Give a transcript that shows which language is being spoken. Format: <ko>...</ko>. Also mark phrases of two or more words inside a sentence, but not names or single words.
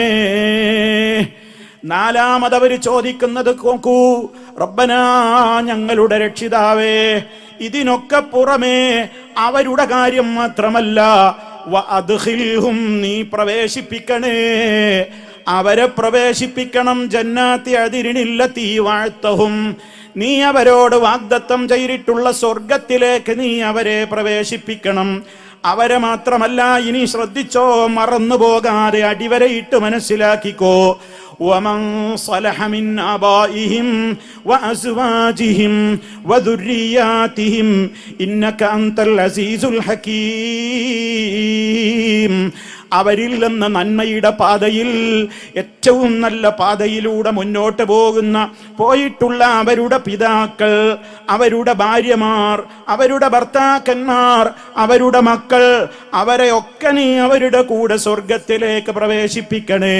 <ml>നാലാമതവർ ചോദിക്കുന്നത് നോക്കൂ, റബ്ബനാ, ഞങ്ങളുടെ രക്ഷിതാവേ, ഇതിനൊക്കെ പുറമേ അവരുടെ കാര്യം മാത്രമല്ല, വഅദ്ഖിൽഹും, നീ പ്രവേശിപ്പിക്കണേ, അവരെ പ്രവേശിപ്പിക്കണം.</ml> <ar>جنات عدن التي وعدتهم,</ar> <ml>നീ അവരോട് വാഗ്ദത്തം ചെയ്തിട്ടുള്ള സ്വർഗത്തിലേക്ക് നീ അവരെ പ്രവേശിപ്പിക്കണം. അവരെ മാത്രമല്ല, ഇനി ശ്രദ്ധിച്ചോ, മറന്നു പോകാതെ അടിവരയിട്ട് മനസ്സിലാക്കിക്കോ.</ml> <ar>ومن صلح من آبائهم وأزواجهم وذرياتهم إنك أنت العزيز الحكيم.</ar> <ml>അവരിൽ നിന്ന് നന്മയുടെ പാതയിൽ, ഏറ്റവും നല്ല പാതയിലൂടെ മുന്നോട്ട് പോയിട്ടുള്ള അവരുടെ പിതാക്കൾ, അവരുടെ ഭാര്യമാർ, അവരുടെ ഭർത്താക്കന്മാർ, അവരുടെ മക്കൾ, അവരെയൊക്കെ നീ അവരുടെ കൂടെ സ്വർഗത്തിലേക്ക് പ്രവേശിപ്പിക്കണേ.</ml>